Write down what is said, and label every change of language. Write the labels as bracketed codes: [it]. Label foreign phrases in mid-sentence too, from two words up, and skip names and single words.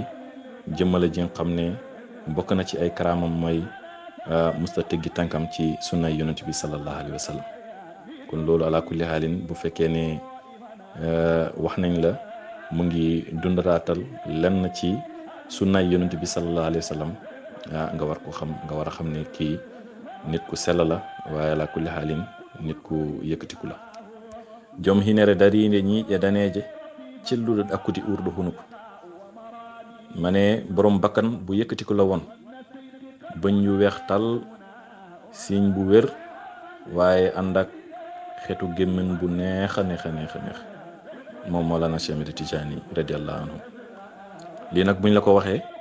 [wo] jëmmale ji nga xam ne bokk na ci ay karaamam mooy musta teggi tànkam ci sunnaay yonent bi [ar] صلى الله عليه وسلم [wo] kon loolu [ar] على كل حال [wo] bu fekkee ne wax nañ la mu ngi dundaraatal lenn ci sunnaay yonent bi [ar] صلى الله عليه وسلم [wo] nga war ko xam nga war a xam ne kii nit ku sell la waaye [ar] على كل حال [wo] nit ku yëkkatiku la [ff] jom hinere darinde ñiiƴe daneeje celluɗo ɗakkude urɗo hunuko [wo] ma ne borom bakkan bu yëkkatiku la woon bëñ yu weex tal siiñ bu wér waaye ànd ak xeetu gémmiñ bu neex a neex a neex a neex moom Mawlana Cheikh Ahmed Tidiane [ar] رضي الله عنه [wo] lii nag buñ la ko waxee